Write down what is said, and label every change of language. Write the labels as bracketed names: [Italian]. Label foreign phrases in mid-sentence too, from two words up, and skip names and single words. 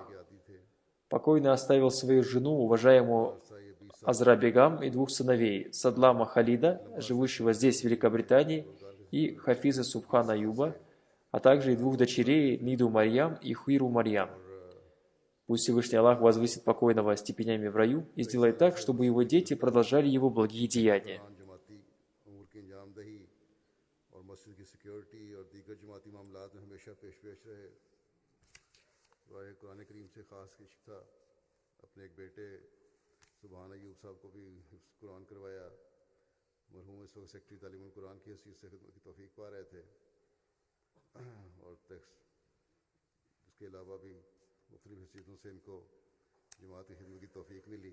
[Russian] Покойный оставил свою жену, уважаемую Азра Бегам, и 2 сыновей, Садлама Халида, живущего здесь, в Великобритании, и Хафиза Субхана Аюба, а также и 2 дочерей, Ниду Марьям и Хуиру Марьям. Пусть Всевышний Аллах возвысит покойного степенями в раю и сделает так, чтобы его дети продолжали его благие деяния. [Urdu] سبحان ایوب صاحب کو بھی قرآن کروایا. مرحوم اس وقت سیکرٹری تعلیم القرآن کی حیثیت سے خدمت کی توفیق پا رہے تھے اور اس کے علاوہ بھی مختلف حیثیتوں سے ان کو جماعت کی خدمت کی توفیق ملی.